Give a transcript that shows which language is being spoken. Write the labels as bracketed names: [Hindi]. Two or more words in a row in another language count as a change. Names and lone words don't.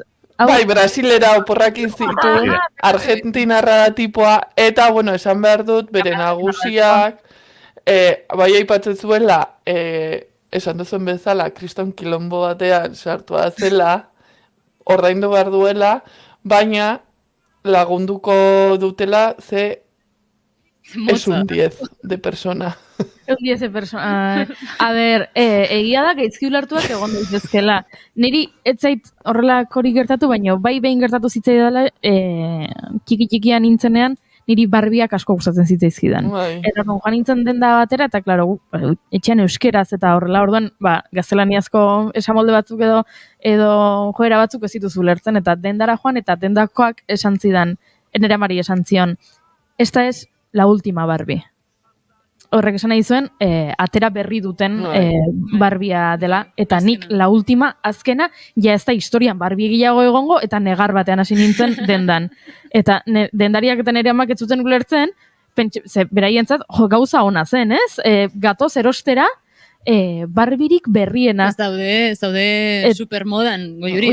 [Basque] Bai, brasilera oporrak egin zitu, argentinarra da tipoa, eta, bueno, esan behar dut, bere nagusiak, bai aipatzen zuela, esan duzuen bezala, kriston kilombo batean sartua zela, ordaindu behar duela, baina lagunduko dutela ze [Spanish] es un 10 de persona. Un 10 de persona. [Basque] A ber, egia da gaizki ulertuak egon daitezkela. Niri ez zait horrelakori gertatu, baina bai behin gertatu zitzaidala txiki-txikian nintzenean, niri barbiak asko gustatzen zitzaizkidan. Eta joan nintzen denda batera, eta klaro, etxean euskeraz eta horrela, orduan, gaztelaniazko esamolde batzuk edo joera batzuk ez dituzu ulertzen, eta dendara joan, eta dendakoak esan zidan, nire amari esan zion, [Spanish] esta es la última Barbie. [Basque] Horrek esan nahi zuen, atera berri duten Barbia dela, eta nik [Spanish] la última, [Basque] azkena, ja ez da historian Barbie gehiago egongo, eta negar batean hasi nintzen dendan. Eta dendariak eta nire amak ez zuten ulertzen, beraientzat, gauza ona zen, ez? Gatoz erostera, Barbirik berriena. Ez daude supermodan, goiuri.